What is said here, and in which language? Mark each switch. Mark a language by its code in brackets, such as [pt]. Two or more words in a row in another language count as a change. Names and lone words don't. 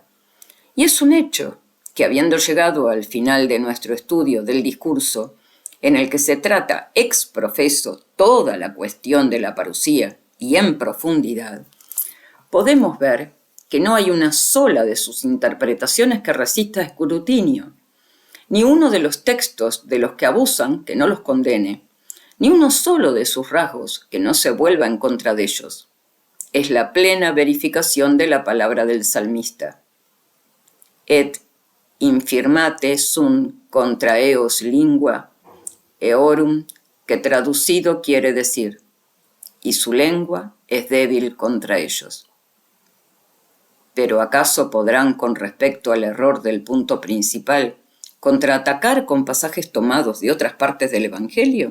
[es] Y es un hecho que, habiendo llegado al final de nuestro estudio del discurso, en el que se trata ex profeso toda la cuestión de la parusía y en profundidad, podemos ver que no hay una sola de sus interpretaciones que resista escrutinio, ni uno de los textos de los que abusan que no los condene, ni uno solo de sus rasgos que no se vuelva en contra de ellos. Es la plena verificación de la palabra del salmista. [la] Et infirmate sunt contra eos lingua, eorum, [es] que traducido quiere decir, y su lengua es débil contra ellos. Pero ¿acaso podrán, con respecto al error del punto principal, contraatacar con pasajes tomados de otras partes del Evangelio?